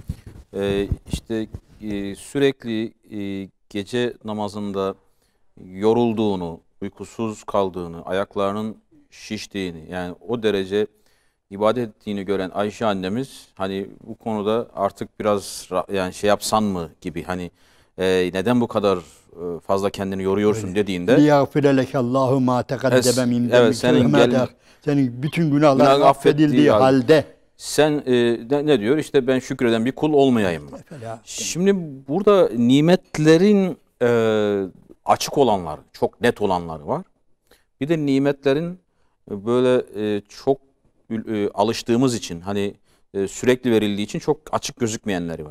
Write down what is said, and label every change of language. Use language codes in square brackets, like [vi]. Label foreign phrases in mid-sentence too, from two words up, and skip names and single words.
[tr] işte sürekli gece namazında yorulduğunu, uykusuz kaldığını, ayaklarının şiştiğini, yani o derece ibadet ettiğini gören Ayşe annemiz hani bu konuda artık biraz yani şey yapsan mı gibi, hani neden bu kadar fazla kendini yoruyorsun dediğinde [ar] لِيَغْفِرَ لَكَ اللّٰهُ مَا تَقَدَّمَ مِنْ [tr] evet, senin bütün günahların affedildiği halde sen ne diyor? İşte ben şükreden bir kul olmayayım mı? Şimdi burada nimetlerin açık olanları, çok net olanları var. Bir de nimetlerin böyle çok alıştığımız için, hani sürekli verildiği için çok açık gözükmeyenleri var.